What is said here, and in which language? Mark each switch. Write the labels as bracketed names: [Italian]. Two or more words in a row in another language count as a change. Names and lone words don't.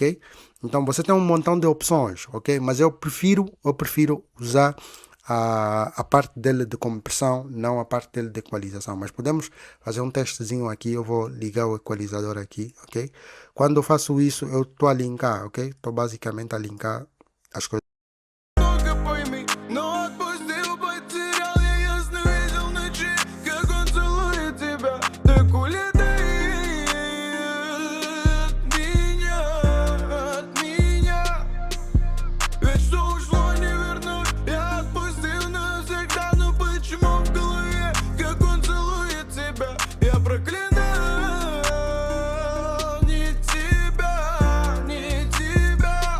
[Portuguese] Então você tem um montão de opções, ok? Mas eu prefiro usar a parte dele de compressão, não a parte dele de equalização. Mas podemos fazer um testezinho aqui. Eu vou ligar o equalizador aqui, ok? Quando eu faço isso, eu estou a linkar, ok? Estou basicamente a linkar as coisas. [Russian] Только пойми, но отпустил потерял я ясно видел ночи, как он целует тебя, так улетай от меня. Ведь что ушло не вернуть, я отпустил навсегда, но почему в голове, как он целует тебя, я проклинал не тебя, не тебя.